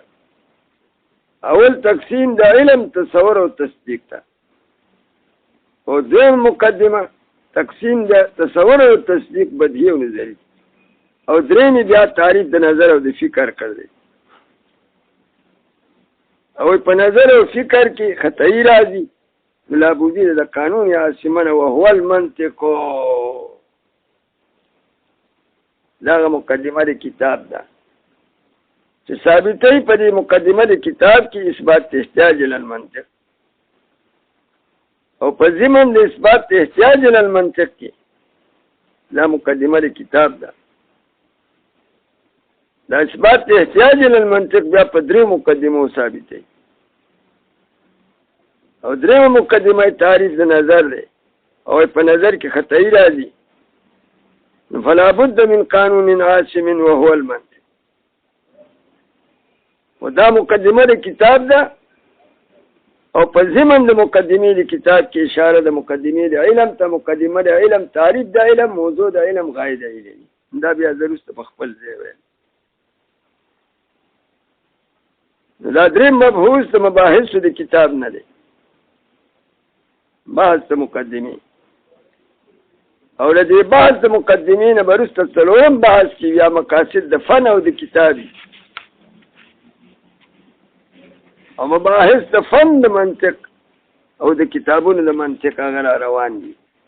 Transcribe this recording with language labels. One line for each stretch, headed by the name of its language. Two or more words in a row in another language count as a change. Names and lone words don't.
Pashto: اول تقسیم د علم تصور او تصدیق ته، او دویم مقدمه تقسیم د تصور او تصدیق بدیهی او نظری، او درېمې بیا تعریف د نظر او د فکر کړی. او په نظر او فکر کې خطائی راځي لابودی د
Arabic: قانون عاصمه وهو المنطق،
Pashto: داغه مقدمه د کتاب ده چې ثابتې په دې مقدمه د کتاب کې اثبات
Arabic: احتیاج للمنطق،
Pashto: او په ضمن د اثبات
Arabic: احتیاج للمنطق
Pashto: کې دا مقدمه د کتاب ده. دا اثبات
Arabic: احتیاج للمنطق
Pashto: بیا په درې مقدمو ثابتې، او درېمه مقدمه تعریف د نظر دی، او په نظر کې خطائی راځي
Arabic: فلا بد من قانون عاصم وهو المنطق.
Pashto: ودا مقدمه د کتاب ده، او په ضمن د مقدمه د کتاب کې اشاره د مقدمه د علم ته، مقدمه د علم تعریف د علم، موضوع د علم، غایه د علم. دا بیا ضرورت په خپل ځای ویل. دا دریم مبحوث د مباحث د کتاب نه دی، بحث د مقدمه، او له دې بحث د مقدمې نه وروسته څلورم بحث کې بیا مقاصد د فن او د کتابي، او مباحث د فن د منطق او د کتابونو د منطق هغه روان دي.